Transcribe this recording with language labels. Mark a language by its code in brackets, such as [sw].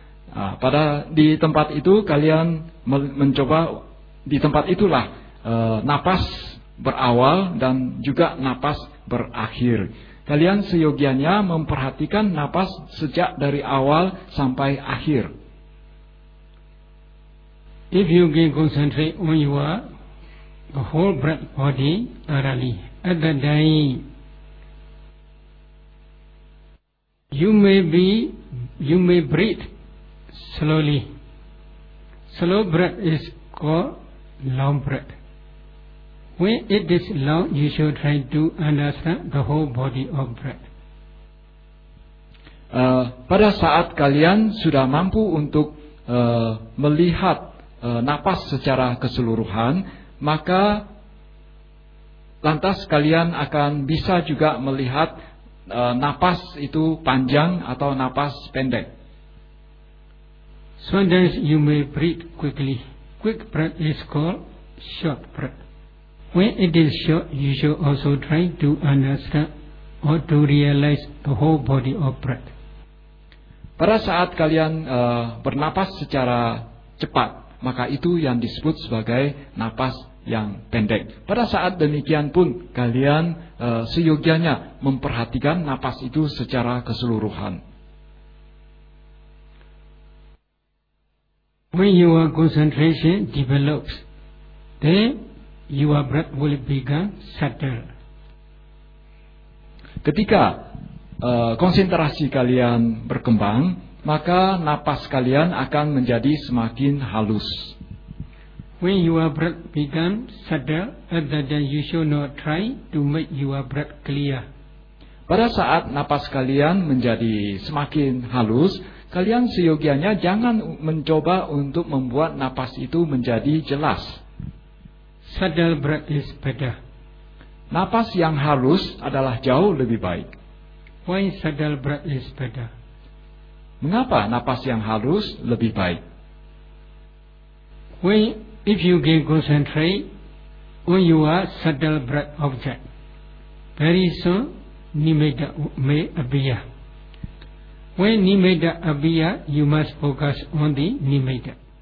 [id] Pada di tempat itu kalian mencoba, di tempat itulah napas berawal dan juga napas berakhir. Kalian seyogianya memperhatikan napas sejak dari awal sampai akhir. [en] If you can concentrate on your the whole breath body thoroughly at the time, you may breathe slowly. Slow breath is called long breath. When it is long, you should try to understand the whole body of breath. [id] Pada saat kalian sudah mampu untuk melihat napas secara keseluruhan, maka lantas kalian akan bisa juga melihat napas itu panjang atau napas pendek. [en] Sometimes you may breathe quickly. Quick breath is called short breath. When it is short, you should also try to understand or to realize the whole body of breath. [id] Pada saat kalian bernapas secara cepat, maka itu yang disebut sebagai napas yang pendek. Pada saat demikian pun kalian seyogianya memperhatikan napas itu secara keseluruhan. [en] When your concentration develops, then your breath will begin settle. [id] Ketika konsentrasi kalian berkembang, maka napas kalian akan menjadi semakin halus. [en] When your breath begins settle, then you should not try to make your breath clear. [id] Pada saat napas kalian menjadi semakin halus, kalian seyogianya jangan mencoba untuk membuat napas itu menjadi jelas. [en] Settle breath is better. [id] Napas yang halus adalah jauh lebih baik. [en] Why settle breath is better? [id] Mengapa napas yang halus lebih baik? [en] When if you can concentrate on your subtle breath object, very soon nimitta may appear. When nimitta appear, you must focus on the nimitta.